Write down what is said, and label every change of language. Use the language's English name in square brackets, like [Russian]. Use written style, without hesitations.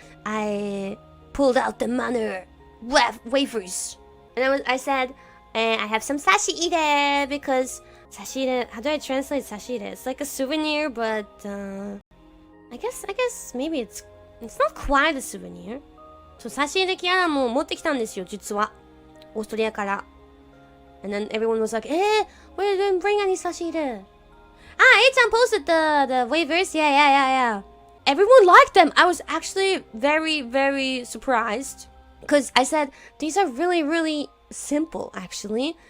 [English] I pulled out the manner wafers, and I said, I have some sashire because sashire. How do I translate sashire? It's like a souvenir, but I guess maybe it's not quite a souvenir. [Japanese] So sashireキアラも持ってきたんですよ、実は。オーストリアから。 [English] And then everyone was like, we didn't bring any sashire. A-chan posted the waivers. Yeah. Everyone liked them. I was actually very, very surprised. Because I said, these are really, really simple, actually.